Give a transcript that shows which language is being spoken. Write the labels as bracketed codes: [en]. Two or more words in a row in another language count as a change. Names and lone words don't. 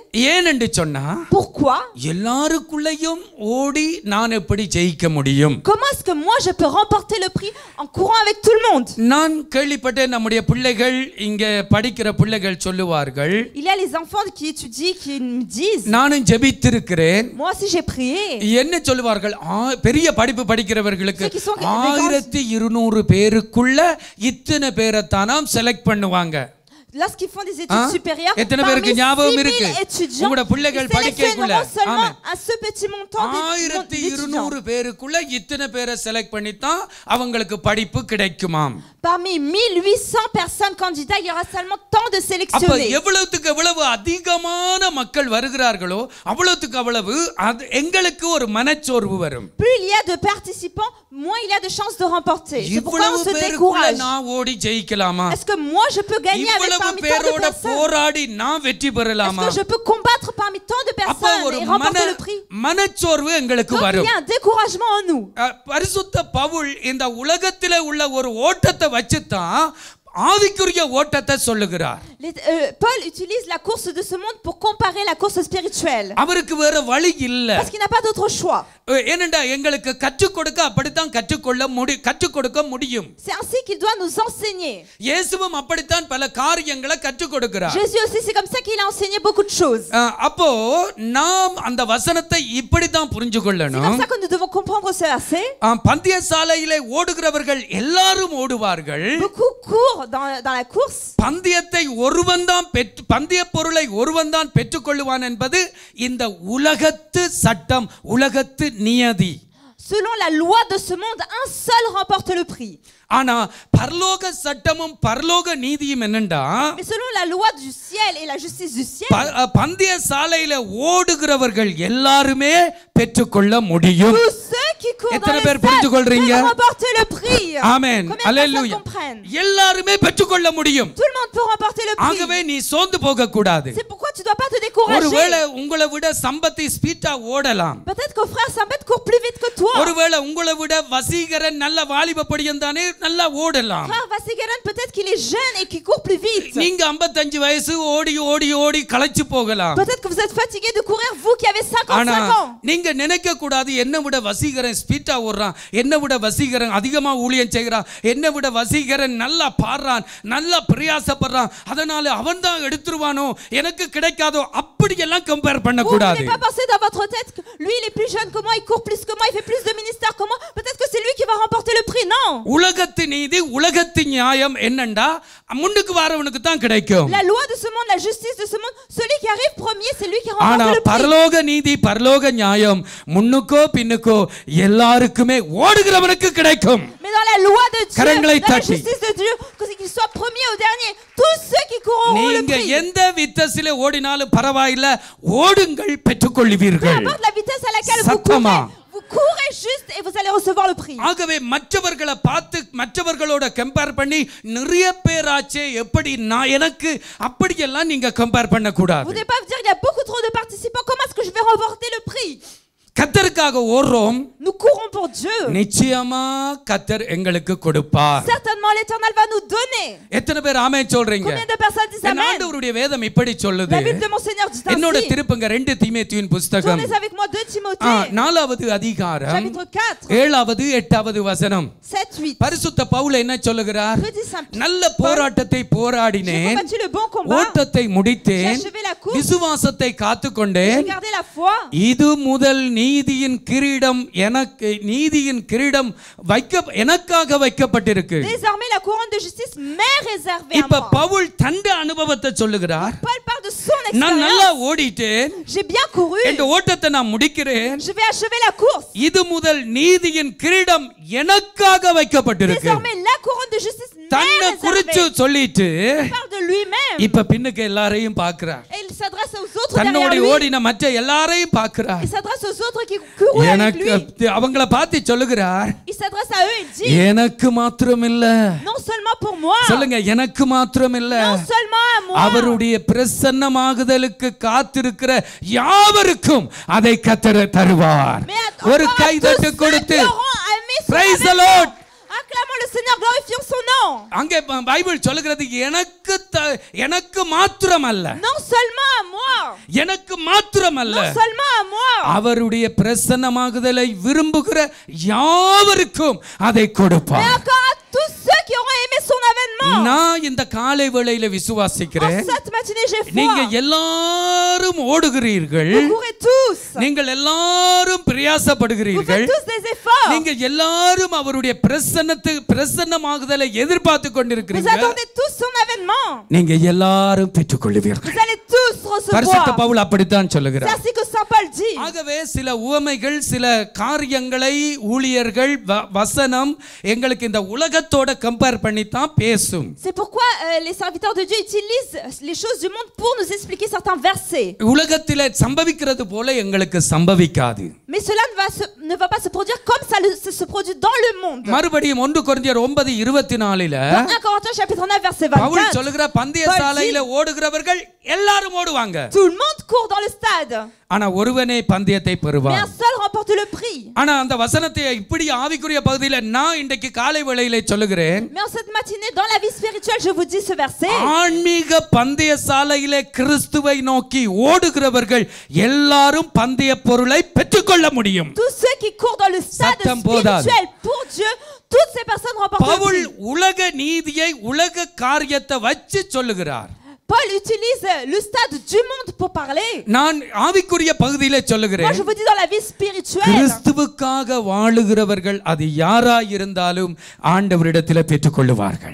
[ta] ஏனென்று சொன்னா, [fr] pourquoi? [ta] எல்லாருக்குள்ளேயும் ஓடி நான் எப்படி ஜெயிக்க முடியும்? [fr] Comment est-ce que moi je peux remporter le prix en courant avec tout le monde? [ta] நான் கேள்விப்பட்டேன் நம்முடைய பிள்ளைகள் இங்க படிக்கிற பிள்ளைகள் சொல்லுவார்கள். [fr] Il y a les enfants qui étudient qui me disent. [ta] நானும் ஜெபித்திருக்கிறேன். [fr] Moi aussi j'ai prié. [ta] என்ன சொல்லுவார்கள்? பெரிய படிப்பு படிக்கிறவர்களுக்கு 1200 பேருக்குள்ள இத்தனை பேரை தானாம் செலக்ட் பண்ணுவாங்க. [fr] Lorsqu'ils font des études supérieures, [ta] எத்தனை பேருக்கு ஞாபகம் இருக்கு? உங்களோட பிள்ளைகள் படிக்கக்குள்ள [fr] seulement à ce petit montant d'étudiants. [ta] 1200 பேருக்குள்ள இத்தனை பேரை செலக்ட் பண்ணி தான் அவங்களுக்கு படிப்பு கிடைக்குமாம். [fr] Parmi 1800 personnes candidats, il y aura seulement tant de sélectionnés. [ta] அப்ப எவ்வளவுக்கு எவ்வளவு அதிகமான மக்கள் வருகிறார்களோ அவ்வளவுக்கு அவ்வளவு எங்களுக்கு ஒரு மனச்சோர்வு வரும். [fr] Plus il y a de participants, moins il y a de chances de remporter. C'est pourquoi on se décourage. [ta] நான் ஓடி ஜெயிக்கலாமா? [fr] Est-ce que moi je peux gagner avec parmi tant de personnes? [ta] போராடி நான் வெற்றி பெறலாமா? [fr] Est-ce que je peux combattre parmi tant de personnes et remporter le prix? [ta] மனச்சோர்வு எங்களுக்கு வரும். [fr] Il y a un découragement en nous. [ta] பரிசுத்த பவுல் இந்த உலகத்திலே உள்ள ஒரு ஓட்டத்தை வச்சு தான் ஆவிக்குரிய ஓட்டத்தை சொல்லுகிறார். [fr] Paul utilise la course de ce monde pour comparer la course spirituelle. [ta] அவருக்கு வேற வழி இல்ல. [fr] Parce qu'il n'a pas d'autre choix. [ta] ஏனென்றா எங்களுக்கு கற்றுக் கொடுக்க அப்படித்தான் கற்றுக் கொடுக்க முடியும். [fr] C'est ainsi qu'il doit nous enseigner. [ta] இயேசுவும் அப்படித்தான் பல காரியங்களை கற்றுக் கொடுக்கிறார். [fr] Jésus aussi c'est comme ça qu'il a enseigné beaucoup de choses. [ta] அப்போ நாம் அந்த வசனத்தை இப்படி தான் புரிஞ்சு கொள்ளணும். [fr] C'est comme ça que nous devons comprendre ce verset. [ta] பந்தய சாலையிலே ஓடுகிறவர்கள் எல்லாரும் ஓடுவார்கள். [fr] Beaucoup courent dans la course. [ta] பந்தயத்தை ஒருவன் தான் பந்தய பொருளை ஒருவன் தான் பெற்றுக்கொள்வான் என்பது இந்த உலகத்து சட்டம், உலகத்து நியதி. [fr] Selon la loi de ce monde, un seul remporte le prix. [ta] ஆனா பரலோக சட்டமும் பரலோக நீதியும் என்னண்டா, [fr] mais selon la loi du ciel et la justice du ciel, [ta] பந்தய சாலையில ஓடுகிறவர்கள் எல்லாருமே பெற்றுக்கொள்ள முடியும். [fr] tous ceux qui courent [ta] எத்தனை [fr] dans [ta] பேர் [fr] les [ta] புரிஞ்சுக்கொள்றீங்க? [fr] peuvent remporter le prix. [ta] ஆமென், அல்லேலூயா. எல்லாருமே பெற்றுக்கொள்ள முடியும். [fr] Tout le monde peut remporter le prix. [ta] ஆகவே நீ சோர்ந்து போக கூடாது. [fr] C'est pourquoi tu dois pas te décourager. [ta] ஒருவேளை உங்களை விட சம்பத்தி ஸ்பீடா ஓடலாம். [fr] Peut-être que frère Sambet court plus vite que toi. [ta] ஒருவேளை உங்களை விட வசீகரன் நல்ல வாலிப படியன் தானே நல்லா ஓடலாம். [fr] Frère Vasigaran peut-être qu'il est jeune et qu'il court plus vite. [ta] நீங்க 55 வயசு ஓடி ஓடி ஓடி களைச்சு போகலாம். [fr] Peut-être que vous êtes fatigué de courir, vous qui avez 55 ans. [ta] நீங்க நினைக்க கூடாது என்ன விட வசீகரன் ஸ்பீடா ஓடுறான், என்ன விட வசீகரன் அதிகமா ஊழியம் செய்கிறான், என்ன விட வசீகரன் நல்லா பாடுறான், நல்லா பிரயாசப்படுறான், அதனால அவன் தான் எடுத்துருவானோ எனக்கு கிடைக்காதோ அப்படி எல்லாம் கம்பேர் பண்ண கூடாது. [fr] Vous ne pas penser dans votre tête que lui il est plus jeune que moi, il court plus que moi, il fait plus de ministère que moi, peut-être que c'est lui qui va remporter le prix. Non. [ta] உலகத்து நீதி உலகத்து நியாயம் என்னண்டா முன்னுக்கு வரவனுக்கு தான் கிடைக்கும். [fr] La loi de ce monde, la justice de ce monde, celui qui arrive premier, c'est lui qui remporte [ta] ஆனா [fr] le prix. [ta] பரலோக நீதி பரலோக நியாயம் முன்னுக்கோ பின்னுக்கோ எல்லாருக்குமே ஓடுகிறவனுக்கு கிடைக்கும். [fr] Mais dans la loi de Dieu, [ta] கரங்களை [fr] dans la [ta] தட்டி [fr] justice de Dieu, qu'il soit premier ou dernier, tous ceux qui courront le [ta] நீங்க [fr] prix. [ta] எந்த வித்தசிலே ஓடினாலும் பரவாயில்லை, ஓடுங்கள் பெற்றுக்கொள்வீர்கள். [fr] Peu importe la vitesse à laquelle vous courez, vous courez juste et vous allez recevoir le prix. [ta] ஆகவே மற்றவர்களை பார்த்து மற்றவர்களோட கம்பேர் பண்ணி நிறைய பேராச்சே எப்படி நான் எனக்கு அப்படி எல்லாம் நீங்க கம்பேர் பண்ண கூடாது. [fr] Vous ne devez pas vous dire il y a beaucoup trop de participants, comment est-ce que je vais remporter le prix? [ta] கர்த்தருக்காக ஓடுறோம். [fr] Nous courons pour Dieu. [ta] நிச்சயமா கர்த்தர் எங்களுக்கு கொடுப்பார். [fr] Certainement l'Éternel va nous donner. [ta] எத்தனை பேர் ஆமென் சொல்றீங்க? [fr] Combien de personnes disent amen? [ta] ஆண்டவருடைய வேதம் இப்படி சொல்லுது. [fr] La Bible de mon Seigneur dit ainsi. [ta] என்னோட திருப்புங்க 2 தீமோத்தேயுவின் புத்தகம். [fr] Tournez avec moi 2 Timothée. [ta] 4வது அதிகாரம் [fr] Chapitre 4. [ta] 7வது 8வது வசனம். [fr] 7 8. [ta] பரிசுத்த பவுல் என்ன சொல்லுகிறார்? நல்ல போராட்டத்தை [fr] J'ai [ta] போராடினேன், [fr] combattu le bon combat. [ta] ஓட்டத்தை முடித்தேன், [fr] J'ai achevé la course. [ta] விசுவாசத்தை காத்துக்கொண்டேன். [fr] J'ai gardé la foi. [ta] இது முதல் நீதியின் கிரீடம் எனக்காக வைக்கப்பட்டிருக்கு. [fr] Désormais la couronne de justice m'est réservée à [ta] இப்ப [fr] moi. [ta] பவுல் தன்னுடைய அனுபவத்தை சொல்லுகிறார். [fr] Paul parle de son [ta] நான் நல்லா [fr] expérience. [ta] ஓடிட்டேன், [fr] J'ai bien couru. [ta] இந்த ஓட்டத்தை நான் முடிக்கிறேன், [fr] Je vais achever la course. [ta] இது முதல் நீதியின் கிரீடம் எனக்காக வைக்கப்பட்டிருக்கு. [fr] Désormais la couronne de justice m'est [ta] தன்னை குறிச்சு [fr] réservée. [ta] சொல்லிட்டு [fr] Il parle de lui-même. [ta] இப்ப பின்னுக்கு எல்லாரையும் பார்க்கிறார். [fr] Et il s'adresse aux autres derrière [ta] தன்னோட [fr] lui. [ta] ஓடின மற்ற எல்லாரையும் பார்க்கிறார். [fr] Il s'adresse aux autres qui courent avec [ta] எனக்கு [fr] lui. [ta] அவங்கள பார்த்து சொல்லுகிறார், [fr] Il s'adresse à eux et dit [ta] எனக்கு மாத்திரம் இல்ல, [fr] non seulement pour moi, [ta] சொல்லுங்க, எனக்கு மாத்திரம் இல்ல, [fr] non seulement à moi, [ta] அவருடைய பிரசன்னமாகுதலுக்கு காத்திருக்கிற யாவருக்கும் அதை கர்த்தர் தருவார். [fr] mais [ta] ஒரு [fr] encore à [ta] கை [fr] tous [ta] தட்டு [fr] ceux [ta] கொடுத்து [fr] qui auront aimé son [en] praise the [fr] avènement. [en] Lord. [fr] Acclamons le Seigneur, glorifions son nom. [ta] அங்கே பைபிள் சொல்லுகிறது எனக்கு மாத்திரம் அல்ல, [fr] Non seulement à moi, [ta] எனக்கு மாத்திரம் அல்ல, [fr] non seulement à moi, [ta] அவருடைய பிரசன்னமாகுதலை விரும்புகிற யாவருக்கும் அதை கொடுப்பார். [fr] mais encore à tous ceux qui auront aimé son avènement. [ta] நான் இந்த காலை வேளையில [fr] En [ta] விசுவாசிக்கிறேன், [fr] cette matinée, j'ai [ta] நீங்க [fr] foi. [ta] எல்லாரும் ஓடுகிறீர்கள், [fr] Vous courez tous. [ta] நீங்கள் எல்லாரும் [fr] Vous [ta] பிரயாசப்படுகிறீர்கள், [fr] faites tous des efforts. [ta] நீங்க எல்லாரும் அவருடைய பிரசன்னமாகுதலை எதிர்பார்த்து [fr] Vous [ta] கொண்டிருக்கிறீர்கள். [fr] attendez tous son avènement. [ta] நீங்க எல்லாரும் பெற்றுக்கொள்வீர்கள். [fr] Vous allez tous [ta] பரிசுத்த [fr] recevoir. [ta] பவுல் அப்படித்தான் [fr] C'est [ta] சொல்லுகிறார். [fr] ainsi que Saint Paul dit. [ta] ஆகவே சில உவமைகள் சில காரியங்களை ஊழியர்கள் வசனம் எங்களுக்கு இந்த உலகத்தோட கம்பேர் பண்ணி தான் பேசும். [fr] C'est pourquoi les serviteurs de Dieu utilisent les choses du monde pour nous expliquer certains versets. [ta] உலகத்திலே சம்பவிக்கிறது போல எங்களுக்கு சம்பவிக்காது. [fr] Mais cela ne va pas se produire comme ça se produit dans le monde. [ta] மறுபடியும் 1 கொரிந்தியர் 9:24 [fr] Dans 1 Corinthiens chapitre 9 verset 24. [ta] பவுல் சொல்லுகிற பந்தயசாலையில ஓடுகிறவர்கள் எல்லாரும் ஓடுவாங்க. [fr] Tout le monde court dans le stade. [ta] ஆனா ஒருவனே பந்தயத்தை பெறுவான். [fr] Mais un seul remporte le prix. [ta] ஆனா அந்த வசனத்தை இப்படி ஆவிக்குரிய பகுதியில நான் இன்றைக்கு காலை வேளையிலே சொல்லுகிறேன். [fr] Mais en cette matinée dans la vie spirituelle je vous dis ce verset. [ta] ஆன்மீக பந்தயசாலையிலே கிறிஸ்துவை நோக்கி ஓடுகிறவர்கள் எல்லாரும் பந்தய பொருளை பெற்றுக்கொள்ள முடியும். [fr] Tous ceux qui courent dans le stade spirituel pour Dieu, toutes ces personnes remportent le prix. [ta] பவுல் உலக நீதியை உலக காரியத்தை வச்சு சொல்லுகிறார். [fr] Paul utilise le stade du monde pour parler. [ta] நான் ஆவிக்குரிய பகுதியிலே சொல்லுகிறேன். [fr] Moi je vous dis dans la vie spirituelle. [ta] கிறிஸ்துவுக்காக வாழுகிறவர்கள் அது யாராய் இருந்தாலும் ஆண்டவரிடத்திலே பெற்றுக்கொள்வார்கள்.